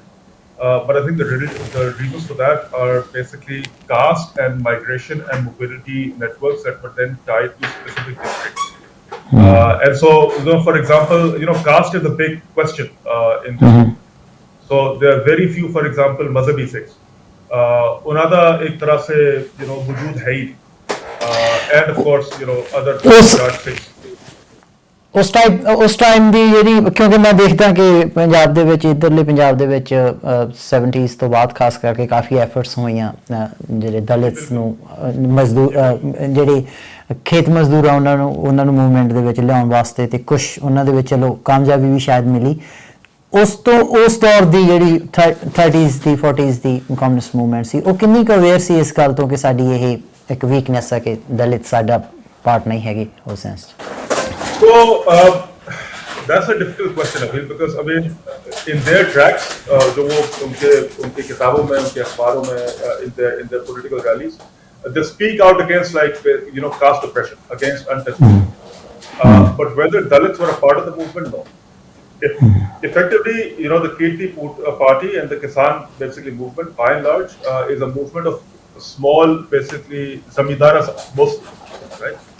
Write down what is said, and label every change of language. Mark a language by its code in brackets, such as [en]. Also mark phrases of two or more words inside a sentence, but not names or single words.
[en] But I think the reasons for that are basically caste and migration and mobility networks that were then tied to specific districts. And so, for example, caste is a big question in this. So there are very few, for example, Mazhabi Sikhs. [pa] ਉਹਨਾਂ ਦਾ ਇੱਕ ਤਰ੍ਹਾਂ ਸੇ ਵਜੂਦ ਹੈ ਹੀ, [en] and of course other [pa] ਉਸ [en] yardsticks. [pa] ਉਸ ਟਾਈਮ ਦੀ ਜਿਹੜੀ, ਕਿਉਂਕਿ ਮੈਂ ਦੇਖਦਾ ਕਿ ਪੰਜਾਬ ਦੇ ਵਿੱਚ, ਇੱਧਰਲੇ ਪੰਜਾਬ ਦੇ ਵਿੱਚ 70s ਤੋਂ ਬਾਅਦ ਖਾਸ ਕਰਕੇ ਕਾਫੀ ਐਫਰਟਸ ਹੋਈਆਂ ਜਿਹੜੇ ਦਲਿਤਸ ਨੂੰ ਮਜ਼ਦੂਰ ਜਿਹੜੇ ਖੇਤ ਮਜ਼ਦੂਰ ਆ ਉਹਨਾਂ ਨੂੰ ਮੂਵਮੈਂਟ ਦੇ ਵਿੱਚ ਲਿਆਉਣ ਵਾਸਤੇ, ਤੇ ਕੁਝ ਉਹਨਾਂ ਦੇ ਵਿੱਚ ਚਲੋ ਕਾਮਯਾਬੀ ਵੀ ਸ਼ਾਇਦ ਮਿਲੀ। ਉਸ ਦੌਰ ਦੀ ਜਿਹੜੀ 30s ਦੀ 40s ਦੀ ਕਮਿਊਨਿਸਟ ਮੂਵਮੈਂਟ ਸੀ, ਉਹ ਕਿੰਨੀ ਕੁ ਅਵੇਅਰ ਸੀ ਇਸ ਗੱਲ ਤੋਂ ਕਿ ਸਾਡੀ ਇਹ ਇੱਕ ਵੀਕਨੈਸ ਆ ਕਿ ਦਲਿਤ ਸਾਡਾ ਪਾਰਟ ਨਹੀਂ ਹੈਗੇ ਉਸ ਸੈਂਸ 'ਚ? [en] So that's a difficult question, Abhi, because I mean, in their tracks, [hi] जो वो उनके किताबों में, उनके अखबारों में, [en] in their political rallies, they speak out against caste oppression, against untouchability. But whether Dalits were a part of the movement, no. Effectively, the Kirti party and the Kisan basically movement, by and large, is a movement of small, basically zamindara mostly, right?